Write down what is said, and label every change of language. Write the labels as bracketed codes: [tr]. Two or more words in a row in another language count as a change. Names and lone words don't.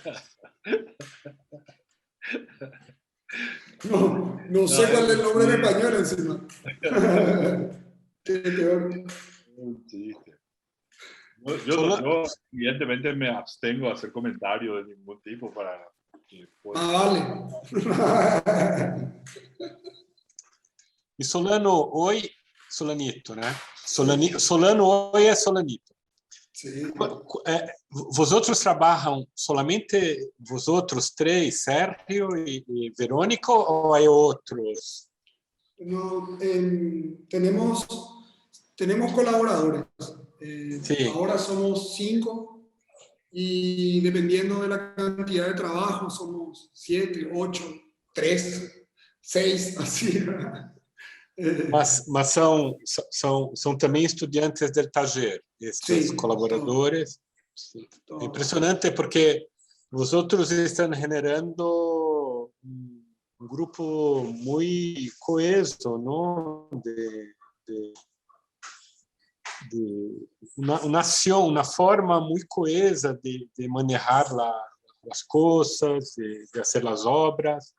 [es] No sé cuál es el nombre en español encima. Qué peor. Sí. Yo evidentemente me abstengo de hacer comentarios de ningún tipo para que Vale. [pt] E Solano, oi, Solanito, né? Solano, oi é Solanito. [es] Sí. [pt] Vosotros trabalham [es] solamente vosotros [pt] três, Sérgio e Verônica, ou há outros? [es] No, tenemos colaboradores. Sí. Ahora somos 5 y dependiendo de la cantidad de trabajo somos 7, 8, 3, 6, así. [pt] Mas são também estudantes [es] del taller, [pt] estes [es] Sí, colaboradores. Sí. todo. [pt] É impressionante porque vosotros estão generando um grupo muito coeso, não? De uma forma muito coesa de manejar as coisas, de fazer as obras.